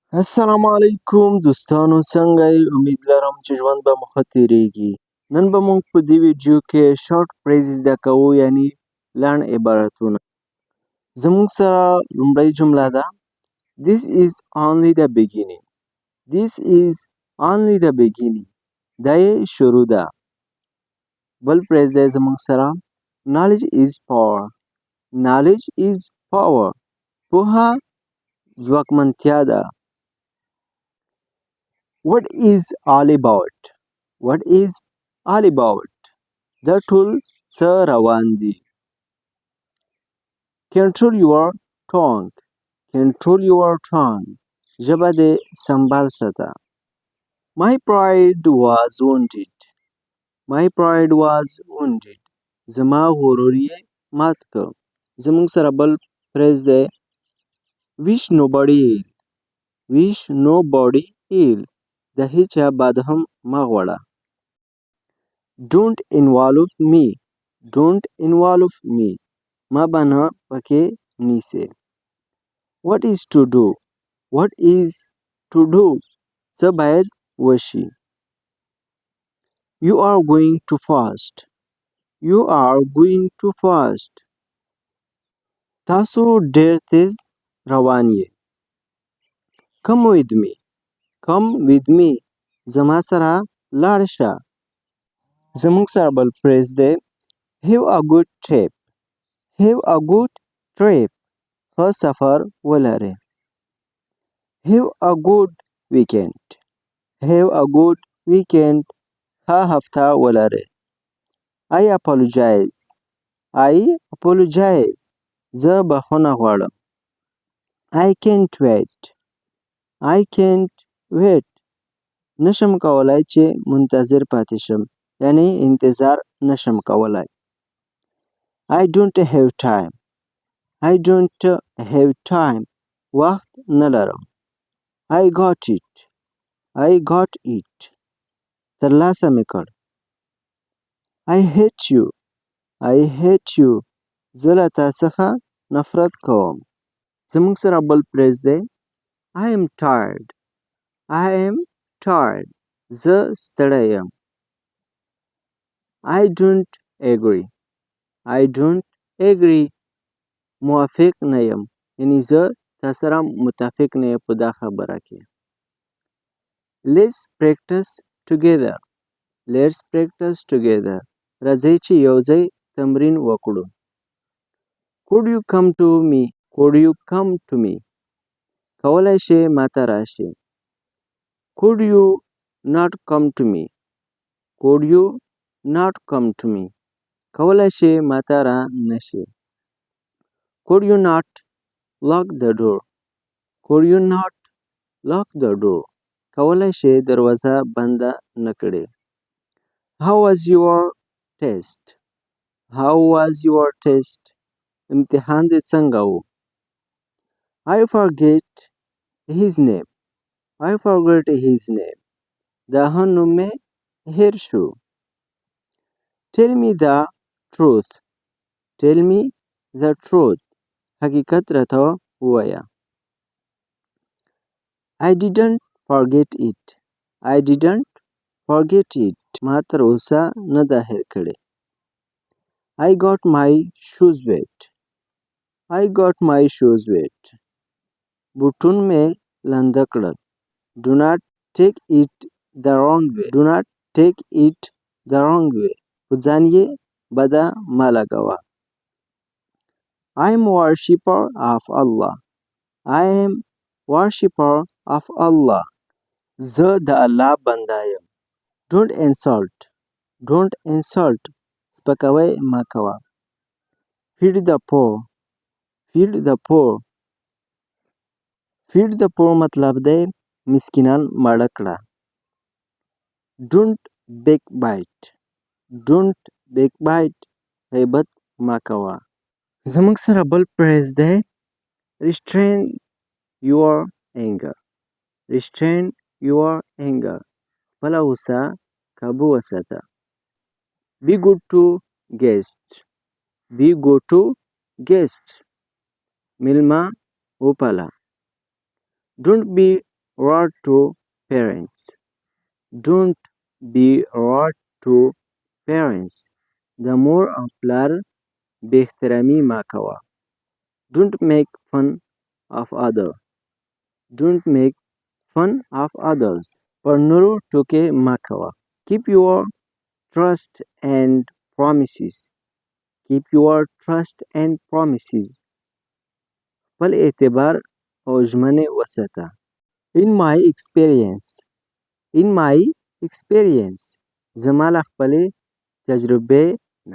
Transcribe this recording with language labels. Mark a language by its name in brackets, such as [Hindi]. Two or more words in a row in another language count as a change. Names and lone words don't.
[Pashto] السلام علیکم دوستانو، څنګه یې؟ امید لرم چې ژوند به مو ښه تیریږي. نن به موږ په دې ویډیو کې [English] short phrase [Pashto] زده کوو، یعنی لنډ عبارتونه. زموږ سره لومړی جمله ده [English] This is only the beginning. This is only the beginning. [Pashto] دا یې شروع ده. بل فریز دی زموږ سره [English] Knowledge is power. Knowledge is power. [Pashto] پوهه ځواکمنتیا ده. [English] What is all about? What is all about? [Pashto] دا ټول څه روان دي. [English] Control your tongue. Control your tongue. [Pashto] ژبه دې سنبال ساته. [English] My pride was wounded. My pride was wounded. [Pashto] زما غرور یې مات کړ. زموږ سره بل فریز دی [English] Wish nobody ill. Wish nobody ill. [Pashto] د هیچا بد هم مه غواړه. [English] Don't involve me. Don't involve me. [Pashto] ما به نه پکې نیسې. [English] What is to do? What is to do? [Pashto] څه باید وشي. [English] You are going to fast. You are going to fast. [Pashto] تاسو ډېر تیز روان یې. [English] Come with me. Come with me. [Pashto] زما سره لاړ شه. زموږ سره بل فریز دی [English] Have a good trip. Have a good trip. [Pashto] ښه سفر ولرئ. [English] Have a good weekend. Have a good weekend. [Pashto] ښه هفته ولرئ. [English] I apologize. I apologize. [Pashto] زه بخښنه غواړم. [English] I can't wait. I can't wait. [Pashto] نشم کولای چې منتظر پاتې شم. یعنی انتظار نشم کولای. [English] I don't have time. I don't have time. [Pashto] وخت نه لرم. [English] I got it. I got it. [Pashto] ترلاسه مې کړ. [English] I hate you. I hate you. [Pashto] زه له تا څخه نفرت کوم. زموږ سره بل فریز دی [English] I am tired. I am tired. [Pashto] زه ستړی یم. [English] I don't agree. I don't agree. [Pashto] موافق نه یم. یعنی زه تا سره متفق نه یم په دا خبره کې. [English] Let's practice together. Let's practice together. [Pashto] راځئ چې یو ځای تمرین وکړو. [English] Could you come to me? Could you come to me? [Pashto] کولای شې ماته راشې. [English] Could you not come to me? Could you not come to me? [Pashto] کولای شې ماته را نشې. [English] Could you not lock the door? Could you not lock the door? [Pashto] کولای شې دروازه بنده نه کړې. [English] How was your test? How was your test? [Pashto] امتحان دې څنګه و. [English] I forget his name. I forgot his name. [Pashto] د هغه نوم مې هیر شو. [English] Tell me the truth. Tell me the truth. [Pashto] حقیقت راته ووایه. [English] I didn't forget it. I didn't forget it. [Pashto] ما تر اوسه نه ده هیر کړې. [English] I got my shoes wet. I got my shoes wet. [Pashto] بوټون مې لانده کړل. [English] Do not take it the wrong way. Do not take it the wrong way. [Pashto] په ځان یې بده مه لګوه. [English] I am worshipper of Allah. I am worshipper of Allah. [Pashto] زه د الله بنده یم. [English] Don't insult. Don't insult. [Pashto] سپکاوی مه کوه. [English] Feed the poor. Feed the poor. Feed the poor [Pashto] مطلب دی مسکینان ماړه کړه. [English] Don't backbite. Don't backbite. [Pashto] غیبت مه کوه. زموږ سره بل فریز دی [English] Restrain your anger. Restrain your anger. [Pashto] خپله غوسه قابو وساته. [English] Be good to guests. Be good to guests. [Pashto] میلمه وپاله. [English] Don't be rude to parents. Don't be rude to parents. [Pashto] د مور او پلار بې احترامي مه کوه. [English] Don't make fun of others. Don't make fun of others. [Pashto] پر نورو ټوکې مه کوه. [English] Keep your trust and promises. Keep your trust and promises. [Pashto] خپل اعتبار او ژمنې وساته. [English] In my experience. In my experience. [Pashto] زما له خپلې تجربې